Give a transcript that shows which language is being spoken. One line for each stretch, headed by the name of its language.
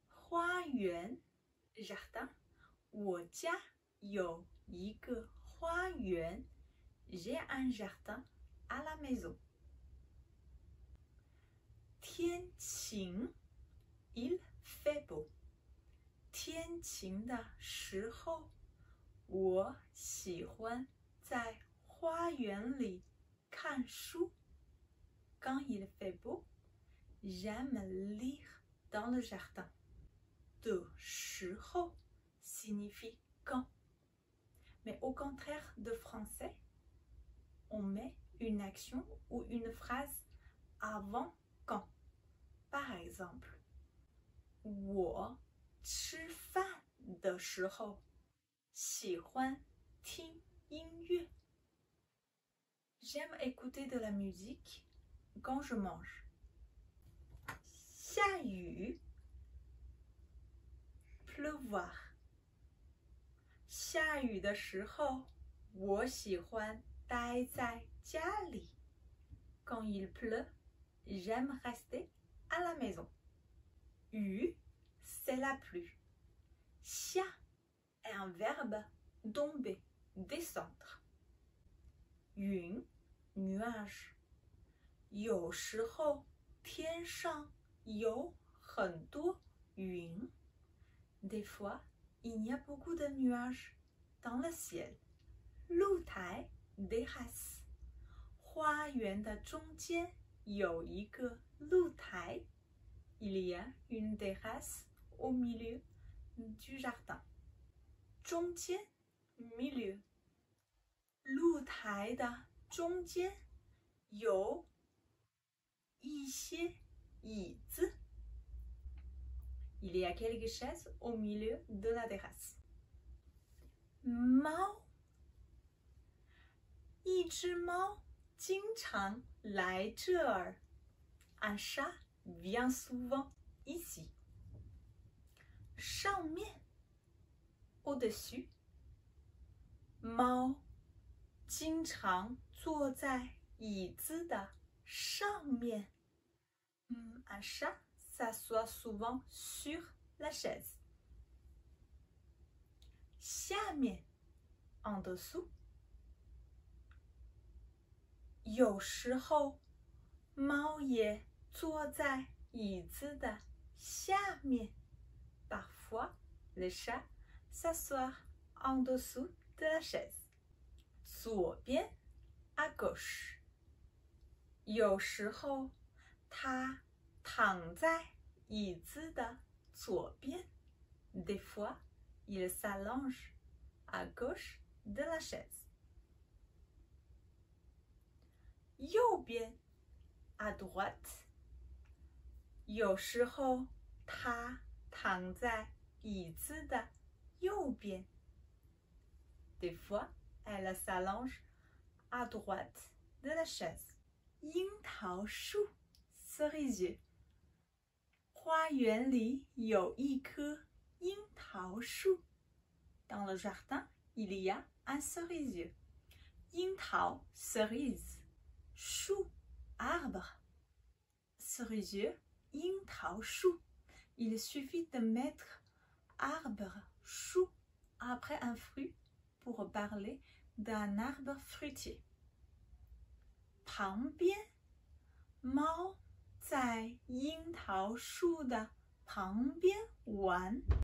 Chinese: Hua yuan, jardin. 我家有一个花园.
French: J'ai un jardin à la maison. 天晴 il fait beau.
Chinese: 天晴的时候，我喜欢在花园里看书。
French: Quand il fait beau, j'aime lire dans le jardin. 的时候 signifie quand. Mais au contraire de français, on met une action ou une phrase avant quand. Par exemple,
Chinese: 我吃饭的时候喜欢听音乐。
French: J'aime écouter de la musique quand je mange.
Chinese: 下雨 pleuvoir. 下雨的时候我喜欢待在家里。
French: Quand il pleut, j'aime rester à la maison. 雨 c'est la pluie. 下 est un verbe tomber, descendre.
Chinese: 云 nuage. 有时候天上有很多云。
French: Des fois, il y a beaucoup de nuages dans le ciel.
Chinese: 露台 terrasse. 花园的中间有一个露台。
French: Il y a une terrasse au milieu du jardin.
Chinese: 中间 milieu. 露台的中间有一些椅子。
French: Il y a quelques chaises au milieu de la terrasse.
Chinese: 猫，一只猫经常来这儿。
French: Un chat vient souvent ici. 上面 au-dessus.
Chinese: 猫经常坐在椅子的上面。
French: Un chat s'assoit souvent sur la chaise. 下面 en dessous.
Chinese: 有时候猫也坐在椅子的下面。
French: Parfois, le chat s'assoit en dessous de la chaise. 左边 à gauche.
Chinese: 有时候它躺在椅子的左边。
French: Des fois, il s'allonge à gauche de la chaise. 右边 à droite.
Chinese: 有时候他躺在椅子的右边。
French: Des fois, elle s'allonge à droite de la chaise.
Chinese: 樱桃树 cerisier. 花园里有一棵樱桃树。
French: Dans le jardin, il y a un cerisier.
Chinese: 樱桃 cerise. 树 arbre. Cerisier, 樱桃树.
French: Il suffit de mettre arbre, chou après un fruit pour parler d'un arbre fruitier.
Chinese: 旁边，猫在樱桃树的旁边玩。